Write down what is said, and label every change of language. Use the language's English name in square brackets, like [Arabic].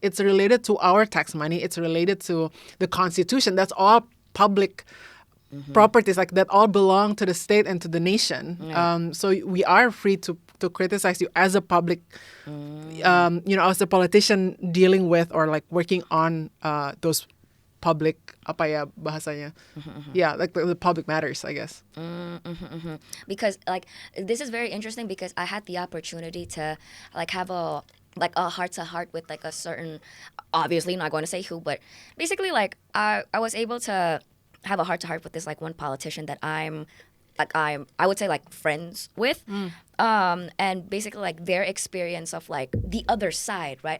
[English] It's related to our tax money. It's related to the Constitution. That's all public properties, like that all belong to the state and to the nation. So we are free to criticize you as a public, as a politician dealing with or like working on those [Indonesian] public, apa ya bahasanya? [English] Yeah, like the public matters, I guess. Because like this is very interesting because I had the opportunity to like have a heart to heart with like a certain, obviously not going to say who, but basically like I was able to have a heart to heart with this like one politician that I would say like friends with, and basically like their experience of like the other side, right?